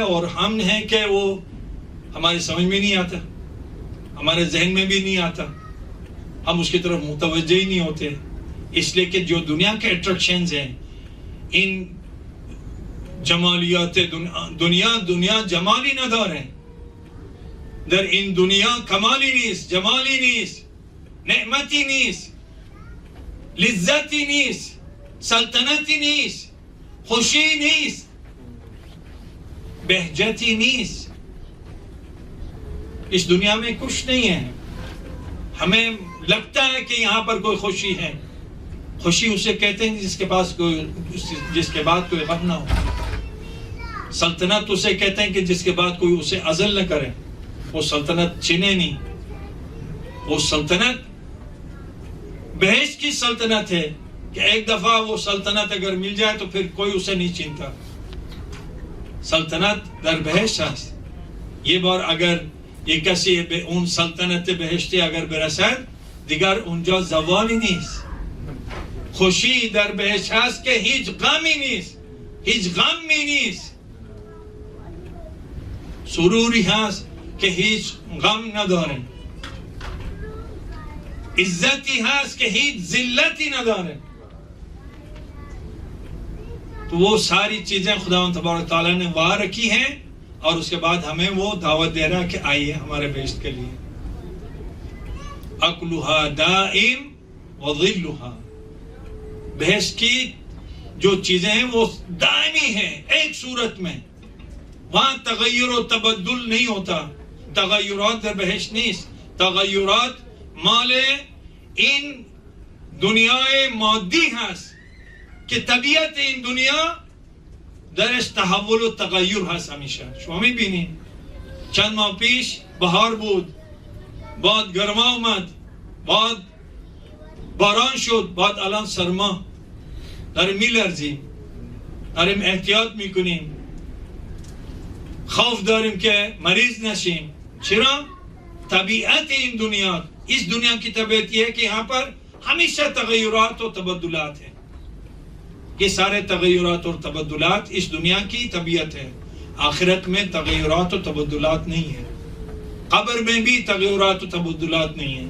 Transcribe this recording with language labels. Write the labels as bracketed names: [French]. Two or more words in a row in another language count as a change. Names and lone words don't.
[Urdu] اور ہم ہیں کہ وہ ہماری سمجھ میں نہیں آتا, ہمارے ذہن میں بھی نہیں آتا, ہم اس کی طرف متوجہ ہی نہیں ہوتے. اس لیے کہ جو دنیا کے اٹریکشنز ہیں, ان جمالیات دنیا [Persian] جمالی ندار [Urdu] ہیں. [Persian] در این دنیا کمالی نیست, جمالی نیست, نعمتی نیست, لذتی نیست, سلطنتی نیست, خوشی نیست, بہجتی نیست. [Urdu] اس دنیا میں کچھ نہیں ہے. ہمیں لگتا ہے کہ یہاں پر کوئی خوشی ہے. خوشی اسے کہتے ہیں جس کے بعد کوئی غم نہ ہو. سلطنت اسے کہتے ہیں کہ جس کے بعد کوئی اسے عزل نہ کرے. وہ سلطنت چھینے نہیں. وہ سلطنت بہشت کی سلطنت ہے کہ ایک دفعہ وہ سلطنت اگر مل جائے تو پھر کوئی اسے نہیں چینتا. [Persian] سلطنت در بهشت است. یه بار اگر یک کسی به اون سلطنت بهشتی اگر برسد دیگر اونجا زوالی نیست. خوشی در بهشت هست که هیچ غمی نیست, هیچ غمی نیست. سروری هست که هیچ غم نداره. عزتی هست که هیچ ذلتی نداره. [Urdu] تو وہ ساری چیزیں خداوند تبارک تعالیٰ نے وہاں رکھی ہیں اور اس کے بعد ہمیں وہ دعوت دے رہا کہ آئیے ہمارے بہشت کے لیے. [Arabic] اکلھا دائم وظلھا. [Urdu] بہشت کی جو چیزیں ہیں وہ دائمی ہیں ایک صورت میں. وہاں تغیر و تبدل نہیں ہوتا. [Persian] تغیرات در بہشت نیست. تغیرات مال این دنیای مادی هست که طبیعت این دنیا درش تحول و تغییر هست همیشه. شما میبینید چند ماه پیش بهار بود, بعد گرما اومد, بعد باران شد, بعد الان سرما. داریم میلرزیم, داریم احتیاط میکنیم, خوف داریم که مریض نشیم. چرا؟ طبیعت این دنیا, [Urdu] اس دنیا کی طبیعت یہ ہے کہ یہاں پر ہمیشہ تغیرات و تبدلات ہیں. یہ سارے تغیرات اور تبدلات اس دنیا کی طبیعت ہے. آخرت میں تغیرات و تبدلات نہیں ہے. قبر میں بھی تغیرات و تبدلات نہیں ہے.